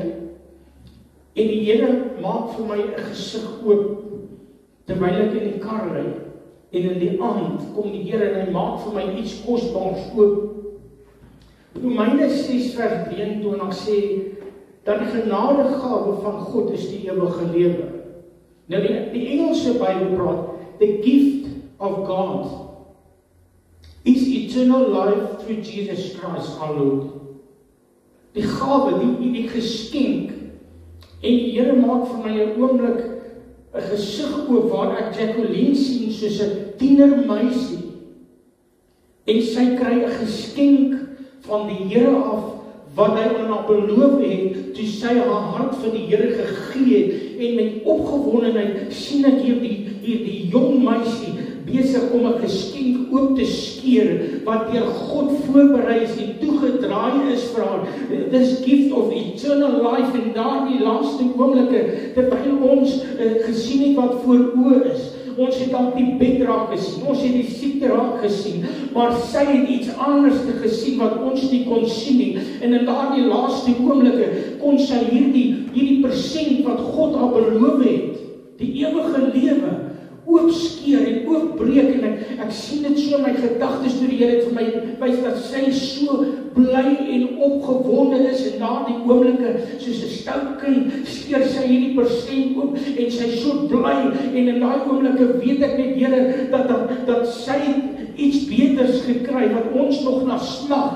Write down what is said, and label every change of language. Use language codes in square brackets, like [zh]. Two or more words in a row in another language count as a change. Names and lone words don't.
[af] En die Here maak vir my 'n gesig oop terwyl ek in die kar ry. En in die aand kom die Here en hy maak vir my iets kosbaars oop. Romeine 6:23 sê dat die genadegawe van God is die ewige lewe. Nou die Engelse Bybel praat, [en] the gift of God is eternal life through Jesus Christ our Lord. [af] Die gawe, die geskenk. En die Here maak vir my 'n oomblik 'n gesig oop waar ek Jacqueline sien soos 'n tienermeisie. En sy kry 'n geskenk van die Here af wat hy aan haar beloof het toe sy haar hart vir die Here gegee het. En met opgewondenheid sien ek hierdie jong meisie besig om 'n geskenk oop te skeur wat deur God voorberei is en toegedra daai is vir haar, [en] this gift of eternal life, [af] en daai laaste oomblikke, terwyl ons gesien het wat voor oë is. Ons het al die bed raak gesien, ons het die siekte raak gesien, maar sy het iets anders gesien wat ons nie kon sien nie. En in daardie laaste oomblikke kon sy hierdie persent wat God haar beloof het, die ewige lewe, oopskeer en oopbreek, en ek sien dit so in my gedagtes toe die Here het vir my wys dat sy so bly en opgewonde is in daardie oomblikke, soos 'n stout kind skeer sy hierdie persent oop en sy so bly, en in daai oomblikke weet ek net Here dat sy iets beters gekry wat ons nog na smag.